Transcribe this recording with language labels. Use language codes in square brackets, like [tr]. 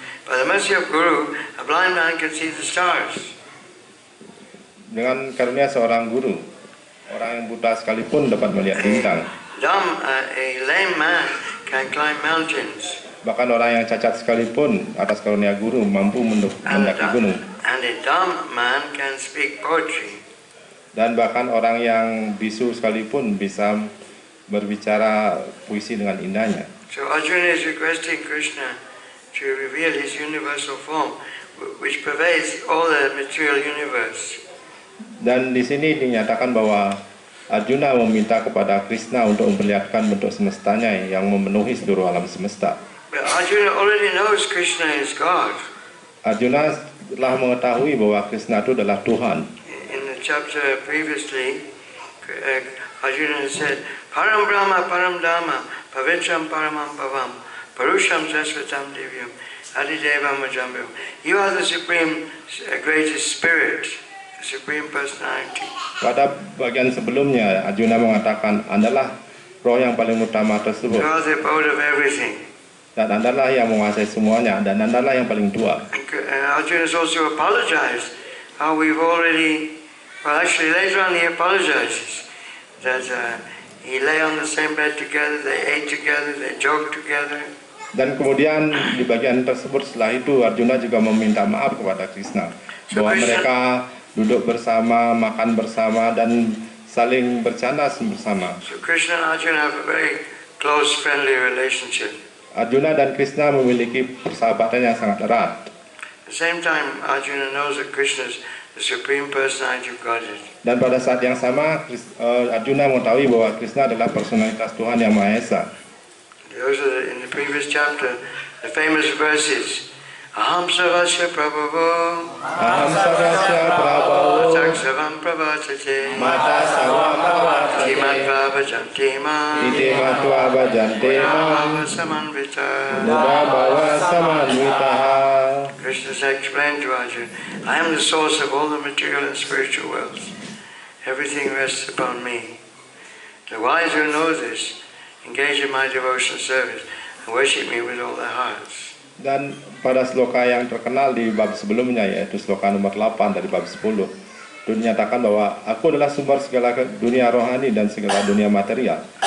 [en] By the mercy of Guru, a blind man can see the stars. [id] Dengan karunia seorang guru, orang yang buta sekalipun dapat melihat bintang. [en] A lame man can climb mountains. [id] Bahkan orang yang cacat sekalipun atas karunia guru mampu mendaki gunung. [en] And a dumb man can speak poetry. [id] Dan bahkan orang yang bisu sekalipun bisa berbicara puisi dengan indahnya. [en] So Arjuna is requesting Krishna to reveal his universal form, which pervades all the material universe. [id] Dan di sini dinyatakan bahwa Arjuna meminta kepada Krishna untuk memperlihatkan bentuk semestanya yang memenuhi seluruh alam semesta. [en] But Arjuna already knows Krishna is God. [id] Arjuna telah mengetahui bahwa Krishna itu adalah Tuhan. [en] In the chapter previously, Arjuna said, [sa] Param Brahma, Param Dhamma, Pavitram Paramam Pavam, Parusham Sasvatam Divyam, Adidevam Majambam. [en] You are the supreme, greatest spirit, the supreme personality. [id] Pada bagian sebelumnya, Arjuna mengatakan, Andalah roh yang paling utama tersebut. [en] You are the abode of everything. [id] Dan Andalah yang menguasai semuanya, dan Andalah yang paling tua. [en] And Arjuna has also apologized how we've already, well actually later on he apologizes that he lay on the same bed together, they ate together, they joked together. [id] Dan kemudian di bagian tersebut setelah itu Arjuna juga meminta maaf kepada Krishna bahwa mereka duduk bersama, makan bersama, dan saling bercanda bersama. [en] So Krishna and Arjuna have a very close, friendly relationship. [id] Arjuna dan Krishna memiliki persahabatan yang sangat erat. [en] At the same time, Arjuna knows that Krishna is the supreme personality of Godhead. [id] Dan pada saat yang sama, Arjuna mengetahui bahwa Krishna adalah personalitas Tuhan yang Maha Esa. [en] Those are in the previous chapter, the famous verses. [sa] Aham Sarvasya Prabhavo, Aham sarvasya prabhavo, Taksavam Prabhatate, mata savam pravartate, Timatva Bhajanti Mam, iti matva bhajante mam, Bhava Samanvita. muda bhava samanvitaha. [en] Krishna has explained to Arjuna, I am the source of all the material and spiritual wealth. Everything rests upon me. The wise who know this engage in my devotional service and worship me with all their hearts. [id] Dan pada sloka yang terkenal di bab sebelumnya, yaitu sloka nomor 8 dari bab 10, itu dinyatakan bahwa aku adalah sumber segala dunia rohani dan segala dunia material.